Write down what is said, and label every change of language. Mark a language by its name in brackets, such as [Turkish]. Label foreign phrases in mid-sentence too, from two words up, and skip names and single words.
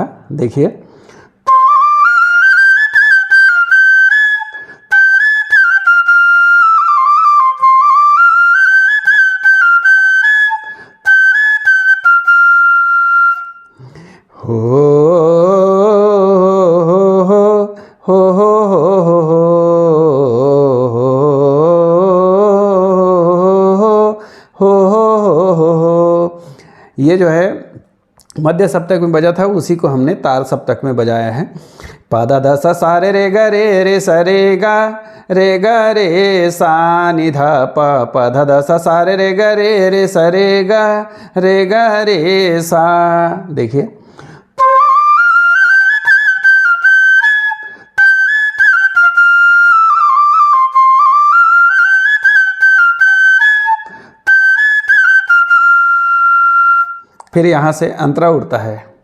[Hindi] देखिए हो ये जो है मध्य सप्तक में बजा था, उसी को हमने तार सप्तक में बजाया है। पादा द सा सा रे रे ग रे सा रे गा रे ग रे सा नि ध प प ध द सा सा रे ग रे सा रे गा रे ग रे सा। देखिए फिर यहाँ से अंतरा उड़ता है।